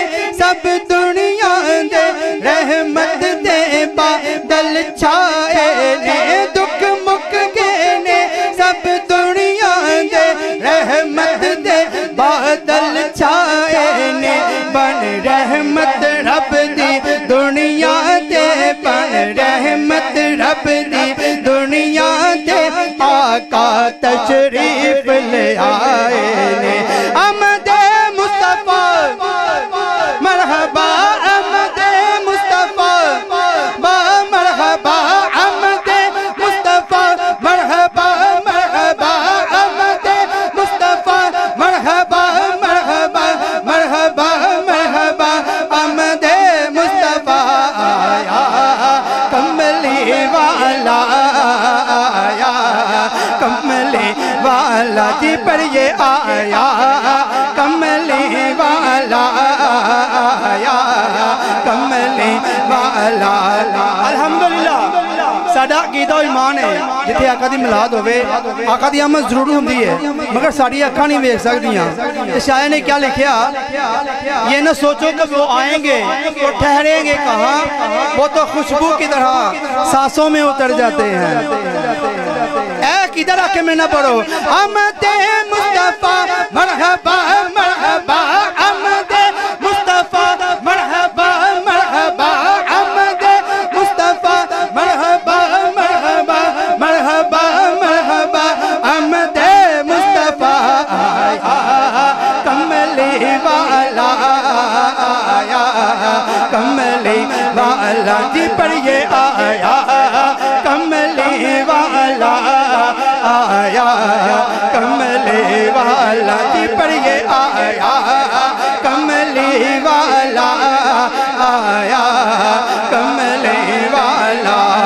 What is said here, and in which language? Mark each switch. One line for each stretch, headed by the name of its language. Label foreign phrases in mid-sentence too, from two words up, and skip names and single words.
Punjabi: سب دنیا دے رحمت دے بادل چھائے نے دکھ مک گئے نے سب دنیا دے رحمت دے بادل چھائے نے بن رحمت رب دی دنیا دے بن رحمت رب دی دنیا دے آقا تشریف لے آئے نے احمدِ مصطفیٰ
Urdu: مرحبا احمدِ مصطفیٰ با مرحبا احمدِ مصطفیٰ مرحبا مرحبا احمدِ مصطفیٰ مرحبا مرحبا مرحبا مرحبا احمدِ مصطفیٰ آیا کملی والا آیا کملی والا جی پر یہ آیا کملی والا آیا کملی والا الحمدللہ
Punjabi: ساڈا عقیدہ ایمان ہے جتھے آقا دی میلاد ہووے آقا دی آمد ضرور ہندی ہے مگر ساڈی اکھاں نہیں ویکھ سکدیاں تے شاعر نے کیا لکھا
Urdu: یہ نہ سوچو کہ وہ آئیں گے تو ٹھہریں گے کہاں وہ تو خوشبو کی طرح سانسوں میں اتر جاتے ہیں اے کدھر آکے میں نہ پڑھو احمدِ مصطفیٰ مرحبا مرحبا احمدِ مصطفیٰ مرحبا مرحبا احمدِ مصطفیٰ مرحبا مرحبا مرحبا مرحبا احمدِ مصطفیٰ آیا کملی والا آیا کملی والا جی پر یہ آیا کملی والا آیا کملی والا جی پر یہ آیا کملی والا آیا کملی والا